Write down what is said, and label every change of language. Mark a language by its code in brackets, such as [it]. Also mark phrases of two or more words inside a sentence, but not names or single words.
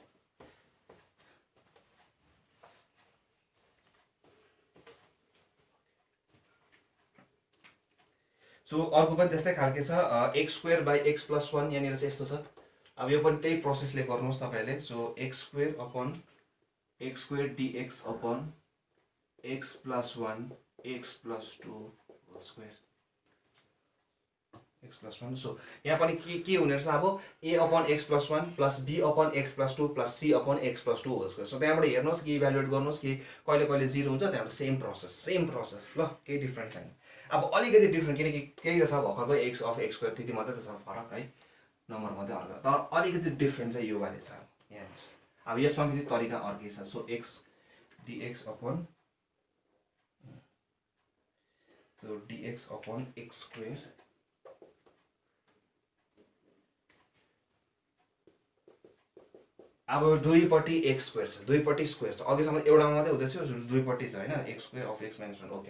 [ne] सो अर्को पनि त्यस्तै खालके छ, x² / x + 1, यहाँनिर चाहिँ यस्तो छ। अब यो पनि त्यही प्रोसेसले गर्नुहोस् तपाईँले। [en] so x² upon x² dx upon x + 1 x + 2 whole square, x + 1। [ne] सो यहाँ पनि के हुने रहेछ, अब [en] a upon x + 1 plus b upon x + 2 plus c upon x + 2 whole square. [ne] सो त्यहाँबाट हेर्नुहोस् कि इभ्यालुएट गर्नुहोस् कि कहिले कहिले 0 हुन्छ, त्यहाँबाट [en] same process [ne] ल, केही डिफ्रेन्ट छैन। अब अलिकति डिफ्रेन्ट किनकि केही त छ भर्खरको [en] x of x² [ne] त्यति मात्रै त छ फरक है, नम्बर मात्रै अर्को, तर अलिकति डिफ्रेन्ट चाहिँ योवाले छ। यहाँ हेर्नुहोस्, अब यसमा फेरि तरिका अर्कै छ। सो [en] x dx upon x², [ne] अब दुईपट्टि x² छ, दुईपट्टि स्क्वायर छ, अघिसम्म एउटामा मात्रै हुँदैछ, दुईपट्टि छ होइन, [en] x² of x - 1, [ne] ओके।